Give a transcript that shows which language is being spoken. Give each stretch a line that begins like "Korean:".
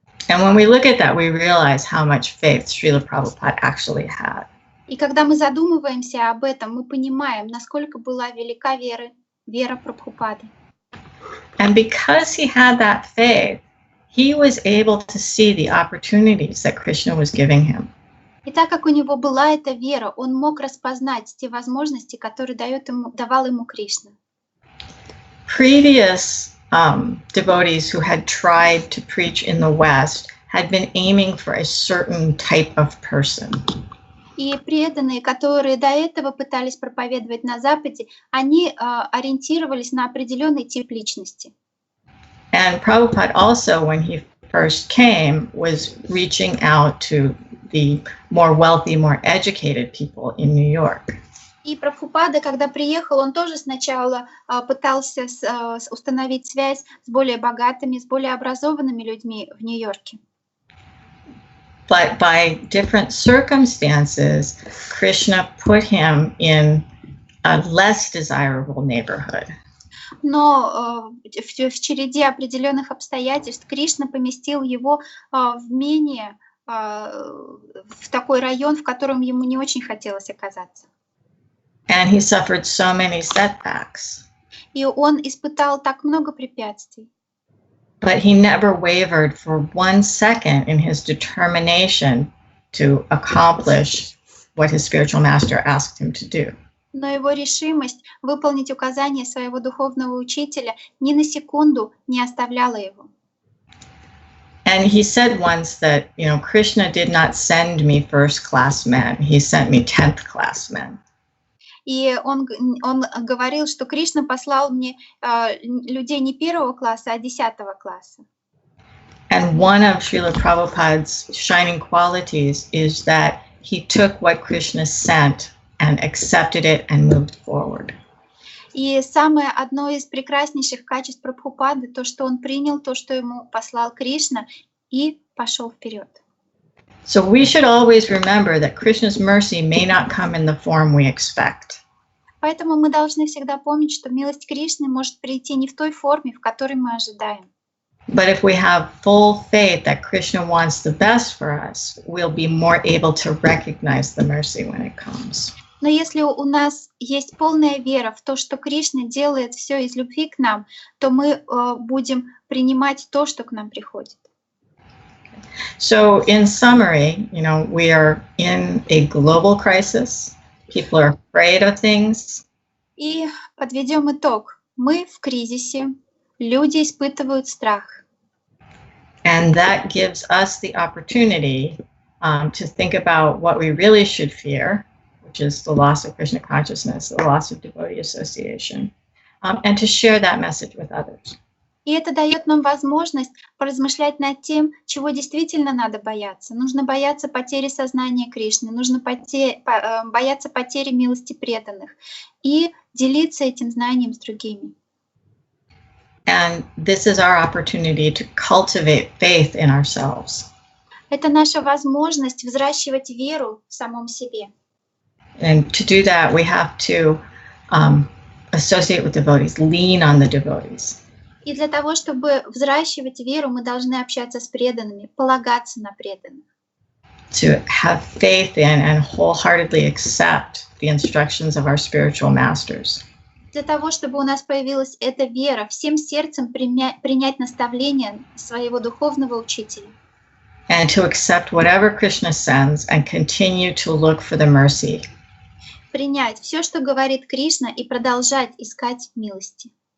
English: And when we look at that, we realize how much faith Srila Prabhupada actually had.
Russian: И когда мы задумываемся об этом, мы понимаем, насколько была велика вера Прабхупады.
English: And because he had that faith, he was able to see the opportunities that Krishna was giving him.
Russian: И так как у него была эта вера, он мог распознать те возможности, которые давал ему Кришна.
English: Previous devotees who had tried to preach in the West had been aiming for a certain type of person.
Russian: И преданные, которые до этого пытались проповедовать на Западе, они ориентировались на определенный тип личности.
English: And Prabhupada also, when he first came, was reaching out to the more wealthy, more educated people in New York.
Russian: И Прабхупада, когда приехал, он тоже сначала пытался установить связь с более богатыми, с более образованными людьми в Нью-Йорке.
English: But by different circumstances, Krishna put him in a less desirable neighborhood.
Russian: Но в череде определенных обстоятельств Кришна поместил его в менее, в такой район, в котором ему не очень хотелось оказаться.
English: And he suffered so many setbacks.
Russian: И он испытал так много препятствий.
English: But he never wavered for 1 second in his determination to accomplish what his spiritual master asked him to do.
Russian: Но его решимость выполнить указания своего духовного учителя ни на секунду не оставляла его.
English: And he said once that, Krishna did not send me first-class men. He sent me 10th-class men.
Russian: И он говорил, что Кришна послал мне людей не первого класса, а 10-го класса.
English: And one of Srila Prabhupada's shining qualities is that he took what Krishna sent and accepted it and moved forward.
Russian: И самое одно из прекраснейших качеств Прабхупады, то, что он принял то, что ему послал Кришна, и пошел вперед.
English: So we should always remember that Krishna's mercy may not come in the form we expect.
Russian: Поэтому мы должны всегда помнить, что милость Кришны может прийти не в той форме, в которой мы ожидаем.
English: But if we have full faith that Krishna wants the best for us, we'll be more able to recognize the mercy when it comes.
Russian: Но если у нас есть полная вера в то, что Кришна делает все из любви к нам, то мы будем принимать то, что к нам приходит.
English: So in summary, we are in a global crisis. People are afraid of things.
Russian: И подведем итог. Мы в кризисе. Люди испытывают страх.
English: And that gives us the opportunity to think about what we really should fear, which is the loss of Krishna consciousness, the loss of devotee association, and to share that message with others.
Russian: И это дает нам возможность поразмышлять над тем, чего действительно надо бояться. Нужно бояться потери сознания Кришны, нужно бояться потери милости преданных и делиться этим знанием с другими.
English: And this is our opportunity to cultivate faith in ourselves.
Russian: Это наша возможность взращивать веру в самом себе.
English: And to do that, we have to associate with devotees, lean on the devotees.
Russian: И для того, чтобы взращивать веру, мы должны общаться с преданными, полагаться на преданных.
English: To have faith in and wholeheartedly accept the instructions of our spiritual masters.
Russian: Для того, чтобы у нас появилась эта вера, всем сердцем принять наставления своего духовного учителя.
English: And to accept whatever Krishna sends and continue to look for the mercy.
Russian: Принять все, что говорит Кришна, и продолжать искать милости.